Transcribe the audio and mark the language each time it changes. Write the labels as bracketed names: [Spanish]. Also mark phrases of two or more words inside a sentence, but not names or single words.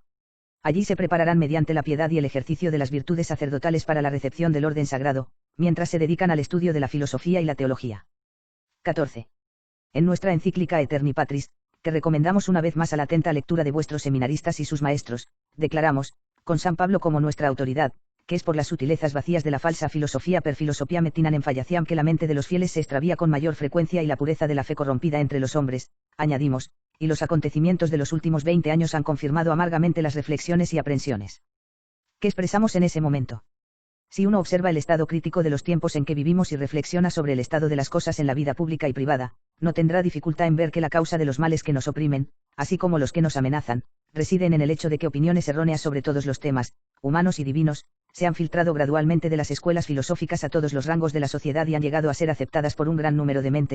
[Spanish] Allí se prepararán mediante la piedad y el ejercicio de las virtudes sacerdotales para la recepción del orden sagrado, mientras se dedican al estudio de la filosofía y la teología. 14. En nuestra encíclica Aeterni Patris, que recomendamos una vez más a la atenta lectura de vuestros seminaristas y sus maestros, declaramos, con San Pablo como nuestra autoridad, que es por las sutilezas vacías de la falsa filosofía [Latin] per filosofia metinan en fallaciam [Spanish] que la mente de los fieles se extravía con mayor frecuencia y la pureza de la fe corrompida entre los hombres, añadimos, y los acontecimientos de los últimos 20 años han confirmado amargamente las reflexiones y aprensiones que expresamos en ese momento. Si uno observa el estado crítico de los tiempos en que vivimos y reflexiona sobre el estado de las cosas en la vida pública y privada, no tendrá dificultad en ver que la causa de los males que nos oprimen, así como los que nos amenazan, residen en el hecho de que opiniones erróneas sobre todos los temas, humanos y divinos, se han filtrado gradualmente de las escuelas filosóficas a todos los rangos de la sociedad y han llegado a ser aceptadas por un gran número de mentes.